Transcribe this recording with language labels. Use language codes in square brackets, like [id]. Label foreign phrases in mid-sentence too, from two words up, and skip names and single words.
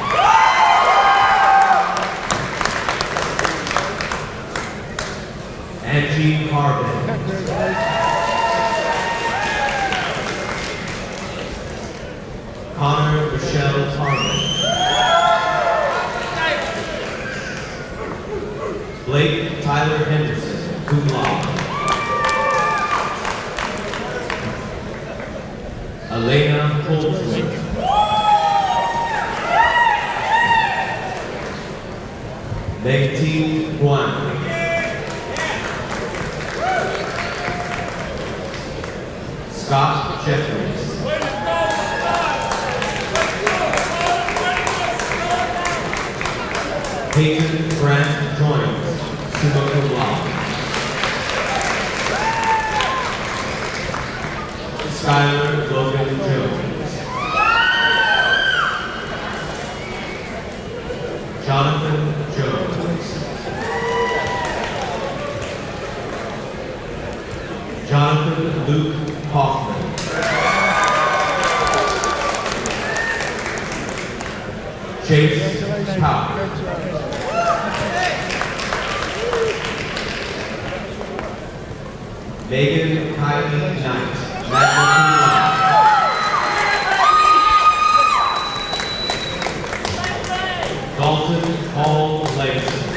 [en] Angie Harbin. Connor Michelle Harbin. Blake Tyler Henderson, [la] cum laude. [en] Elena Holdsworth. Meg-T Guan. Scott Jeffries. Peyton Grant Joynes, [la] summa cum laude. [en] Skylar Logan Jones. Jonathan Jones. Jonathan Luke Hoffman. Chase Powell. Megan Kylie Knight, [la] magna cum laude. [en] Dalton Paul Langston.